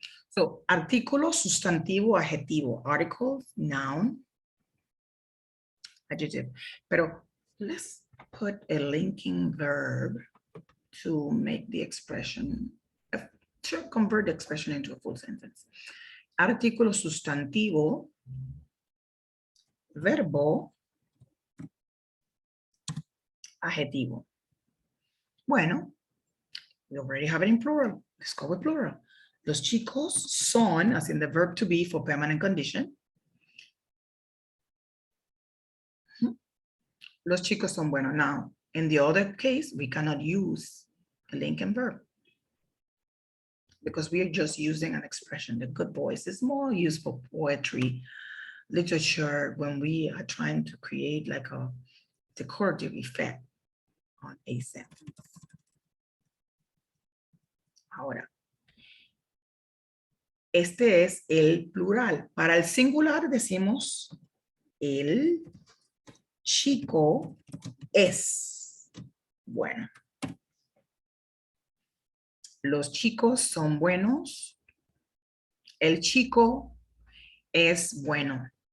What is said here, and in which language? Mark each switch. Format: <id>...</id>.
<en>So,</en> <es>artículo, sustantivo, adjetivo,</es> <en>article, noun, adjective. Pero let's put a linking verb to make the expression, to convert the expression into a full sentence.</en> <es>Artículo, sustantivo, verbo, adjetivo.</es> <en>Bueno, we already have it in plural. Let's go with plural.</en> <es>Los chicos son,</es> <en>as in the verb to be for permanent condition.</en> <es>Los chicos son buenos.</es> <en>Now, in the other case, we cannot use a linking verb because we are just using an expression. The good boys is more used for poetry, literature, when we are trying to create like a decorative effect on a sentence. Ahora,</en> <es>Este es el plural. Para el singular decimos el chico es bueno. Los chicos son buenos. El chico es bueno.</es>